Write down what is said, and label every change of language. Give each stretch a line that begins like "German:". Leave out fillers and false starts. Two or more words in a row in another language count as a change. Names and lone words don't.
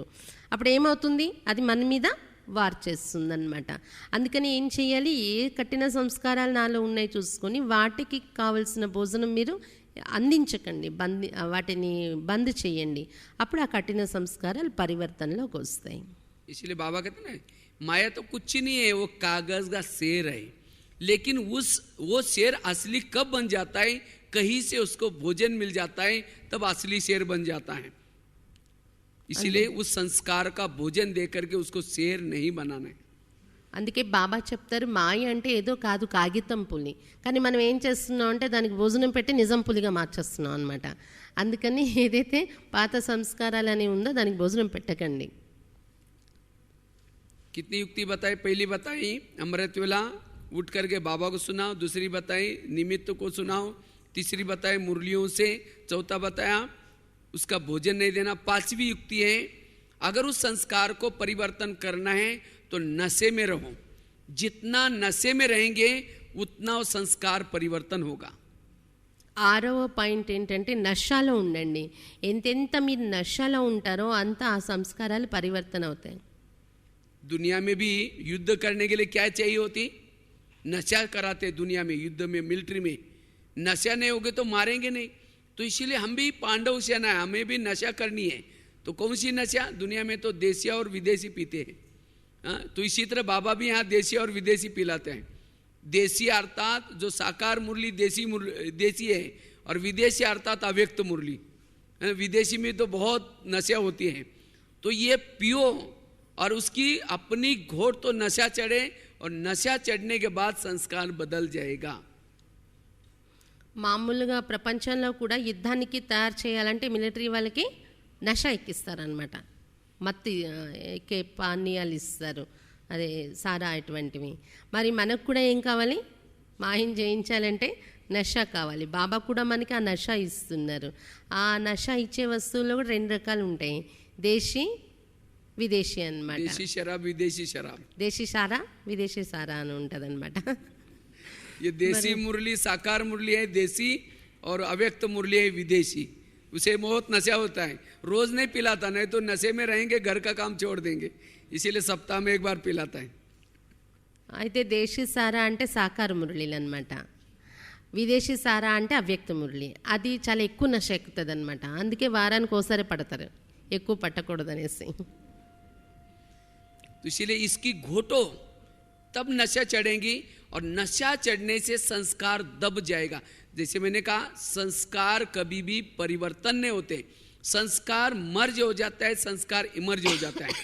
Telugu: అప్పుడు ఏమవుతుంది, అది మన మీద వార్ చేస్తుందన్నమాట. అందుకని ఏం చేయాలి, ఏ కఠిన సంస్కారాలు నాలో ఉన్నాయి చూసుకొని వాటికి కావలసిన భోజనం మీరు అందించకండి, వాటిని బంద్ చేయండి. అప్పుడు ఆ కఠిన సంస్కారాలు పరివర్తనలోకి వస్తాయి.
Hindi: इसलिए बाबा कहते हैं माया तो कुछ नहीं है, वो कागज का शेर है, लेकिन वो शेर असली कब बन जाता है, कहीं से उसको भोजन मिल जाता है, तब असली शेर बन जाता है। इसीलिए उस संस्कार का भोजन दे करके उसको शेर नहीं बनाना है। అందుకే బాబా చెప్తారు, మాయ అంటే ఏదో కాదు కాగితం పులి, కానీ మనం ఏం చేస్తున్నాం అంటే దానికి భోజనం పెట్టి నిజం పులిగా మార్చేస్తున్నాం అనమాట. అందుకని ఏదైతే పాత సంస్కారాలు అని ఉందో దానికి భోజనం పెట్టకండి. कितनी युक्ति बताई, पहली बताई अमृत वेला उठ करके बाबा को सुनाओ, दूसरी बताई निमित्त को सुनाओ, तीसरी बताई मुरलियों से, चौथा बताया उसका भोजन नहीं देना। पांचवी युक्ति है, अगर उस संस्कार को परिवर्तन करना है तो नशे में रहो। जितना नशे में रहेंगे उतना वो संस्कार परिवर्तन होगा।
Telugu: 6వ పాయింట్ ఏంటంటే నషాలో ఉండండి. ఎంతెంత మీరు నషాలో ఉంటారో అంత ఆ సంస్కారాలు పరివర్తన అవుతాయి.
Hindi: दुनिया में भी युद्ध करने के लिए क्या चाहिए होती? नशा कराते दुनिया में, युद्ध में, मिलिट्री में। नशा नहीं होगे तो मारेंगे नहीं। तो इसीलिए हम भी पांडव सेना है, हमें भी नशा करनी है। तो कौन सी नशा? दुनिया में तो देसी और विदेशी पीते हैं। तो इसी तरह बाबा भी यहाँ देसी और विदेशी पिलाते हैं। देसी अर्थात जो साकार मुरली देसी है, और विदेशी अर्थात अव्यक्त मुरली। विदेशी में तो बहुत नशा होती है। तो ये पियो और उसकी अपनी घोट तो नशा चढ़े, और नशा चढ़ने के बाद संस्कार बदल जाएगा।
Telugu: మామూలుగా ప్రపంచంలో కూడా యుద్ధానికి తయారు చేయాలంటే మిలిటరీ వాళ్ళకి నష ఎక్కిస్తారనమాట. మత్తి ఎక్కే పానీయాలు ఇస్తారు, అదే సారా అటువంటివి. మరి మనకు కూడా ఏం కావాలి? మాయం చేయించాలంటే నష కావాలి. బాబా కూడా మనకి ఆ నష ఇస్తున్నారు. ఆ నష ఇచ్చే వస్తువుల్లో కూడా 2 రకాలు ఉంటాయి, దేశీ విదేశీ అన్నమాట.
Hindi: देसी शराब, विदेशी शराब।
Telugu: దేశీ సారా, విదేశీ సారా అని ఉంటుంది అనమాట.
Hindi: ये देसी मुरली साकार मुरली है देसी, और अव्यक्त मुरली है विदेशी। उसे बहुत नशा होता है, रोज नहीं पिलाता, नहीं तो नशे में रहेंगे, घर का काम छोड़ देंगे। इसीलिए सप्ताह में एक बार पिलाता है।
Telugu: అయితే దేశీ సారా అంటే సాకార మురళీలు అనమాట. విదేశీ సారా అంటే అవ్యక్త మురళి. అది చాలా ఎక్కువ నష ఎక్కుతుంది అనమాట. అందుకే వారానికి ఒకసారి పడతారు, ఎక్కువ పట్టకూడదు అనేసి.
Hindi: तो इसीलिए इसकी घोटो तब नशा चढ़ेगी, और नशा चढ़ने से संस्कार दब जाएगा। जैसे मैंने कहा, संस्कार कभी भी परिवर्तन नहीं होते, संस्कार मर्ज हो जाता है, संस्कार इमर्ज हो जाता है।